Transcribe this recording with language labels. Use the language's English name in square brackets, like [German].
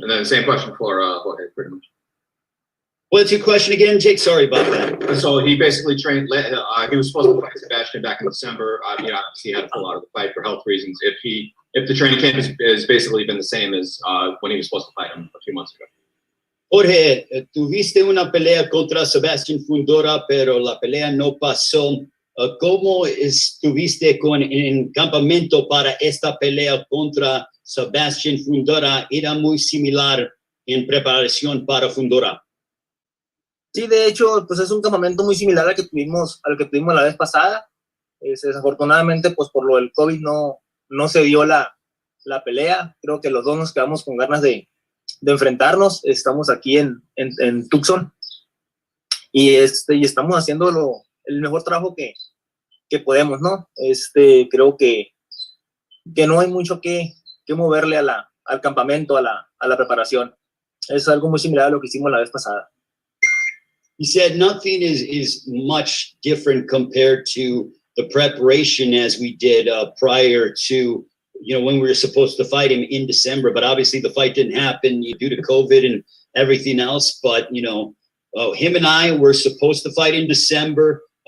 [English] And then the same question for Jorge, pretty much. What's your question again, Jake? Sorry about that. So he basically trained. He was supposed to fight Sebastian back in December. Obviously, he had to pull out of the fight for health reasons. If the training camp has basically been the same as when he was supposed to fight him a few months ago. [Spanish] Jorge, tuviste una pelea contra Sebastian Fundora, pero la pelea no pasó. ¿Cómo estuviste en campamento para esta pelea contra Sebastian Fundora? Era muy similar en preparación para Fundora. Sí, de hecho, pues es un campamento muy similar al que tuvimos la vez pasada. Desafortunadamente, pues por lo del COVID no se dio la pelea. Creo que los dos nos quedamos con ganas de enfrentarnos. Estamos aquí en Tucson y estamos haciendo el mejor trabajo que podemos, ¿no? Creo que no hay mucho que moverle al campamento, a la preparación. Es algo muy similar a lo que hicimos la vez pasada. [English] He said nothing is much different compared to the preparation as we did prior to, when we were supposed to fight him in December. But obviously the fight didn't happen due to COVID and everything else. But, him and I were supposed to fight in December.